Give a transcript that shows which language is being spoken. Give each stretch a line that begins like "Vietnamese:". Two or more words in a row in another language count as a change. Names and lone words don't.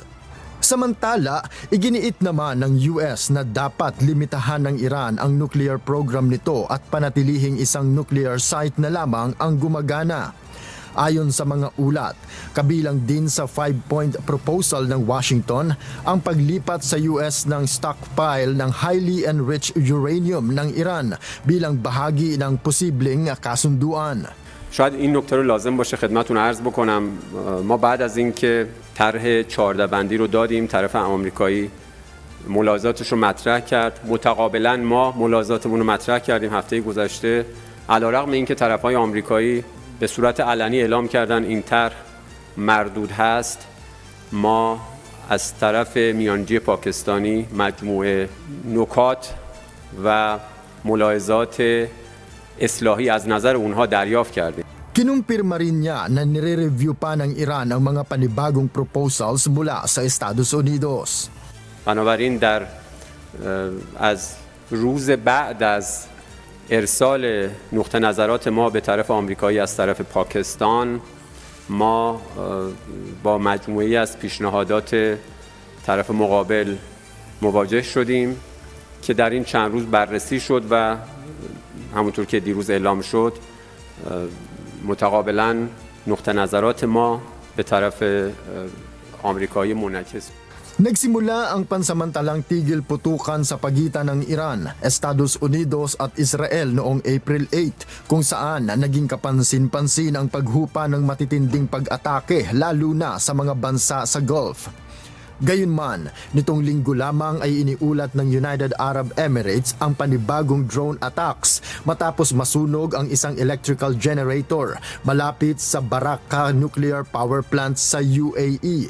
Filipino: Samantala, iginiit naman ng US na dapat limitahan ng Iran ang
English: nuclear program
Filipino: nito at panatilihing isang
English: nuclear site
Filipino: na lamang ang gumagana. Ayon sa mga ulat, kabilang din sa
English: 5-point proposal
Filipino: ng Washington ang paglipat sa US ng stockpile ng
English: highly enriched uranium
Filipino: ng Iran bilang bahagi ng posibleng kasunduan.
Persian: شاید این نکته رو لازم باشه خدمتتون عرض بکنم. ما بعد از اینکه طرح 14 بندی رو دادیم، طرف آمریکایی ملاحظاتش رو مطرح کرد، متقابلا ما ملاحظاتمون رو مطرح کردیم هفته گذشته. علیرغم اینکه طرف‌های آمریکایی به صورت علنی اعلام کردن این طرح مردود هست، ما از طرف میانجی پاکستانی مجموعه نکات و ملاحظات اصلاحی از نظر اونها دریافت کردیم.
Filipino: Kinumpirma rin niya na nire-review pa ng Iran ang mga panibagong proposals mula sa Estados Unidos.
Persian: بنابراین از روز بعد از ارسال نقطه نظرات ما به طرف آمریکایی از طرف پاکستان، ما با مجموعه‌ای از پیشنهادات طرف مقابل مواجه شدیم که در این چند روز بررسی شد و همونطور که دیروز اعلام شد متقابلا نقطه نظرات ما به طرف آمریکایی منعکس.
Filipino: Nagsimula ang pansamantalang tigil putukan sa pagitan ng Iran, Estados Unidos at Israel noong April 8 kung saan naging kapansin-pansin ang paghupa ng matitinding pag-atake lalo na sa mga bansa sa Gulf. Gayunman, nitong linggo lamang ay iniulat ng United Arab Emirates ang panibagong
English: drone attacks
Filipino: matapos masunog ang isang
English: electrical generator
Filipino: malapit sa Barakah Nuclear Power Plant sa UAE.